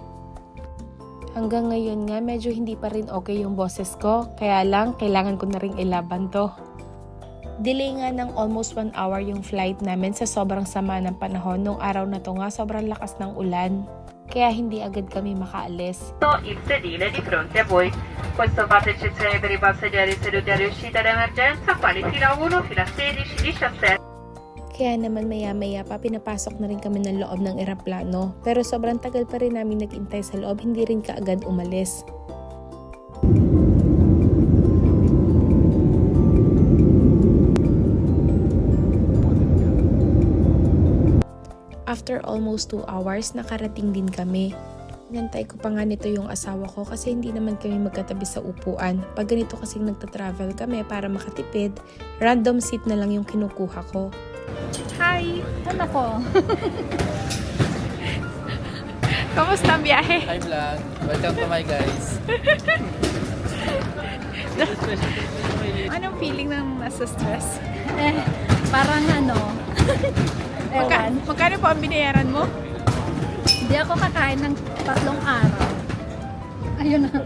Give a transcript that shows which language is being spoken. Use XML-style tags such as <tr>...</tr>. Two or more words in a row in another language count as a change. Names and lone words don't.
<tl>Hanggang ngayon nga, medyo hindi pa rin okay yung boses ko. Kaya lang, kailangan ko na rin ilaban to. Delay nga ng</tl> <en>almost 1 hour</en> <tl>yung flight namin sa sobrang sama ng panahon. Nung araw na to nga, sobrang lakas ng ulan. Kaya hindi agad kami makaalis.</tl> <it>Il sedile di fronte a voi. Questo fate eccezione per i passeggeri seduti all'uscita d'emergenza, quali fila 1, fila 16, 17.</it> <tl>Kaya naman maya-maya pa pinapasok na rin kami ng loob ng eroplano. Pero sobrang tagal pa rin namin nag-intay sa loob, hindi rin kaagad umalis.</tl> <en>After almost 2 hours,</en> <tl>nakarating din kami. Inantay ko pa nga nito yung asawa ko kasi hindi naman kami magkatabi sa upuan. Pag ganito kasing nagtatravel kami para makatipid,</tl> <en>random seat</en> <tl>na lang yung kinukuha ko. hi! Ano ko? Kamusta ang biyahe?</tl> <en>Hi vlog. Welcome to my guys.</en> <tl>Anong feeling ng nasa stress? Parang ano, ewan. Magkano po ang binayaran mo? Hindi ako kakain ng 3 araw. Ayun na.</tl>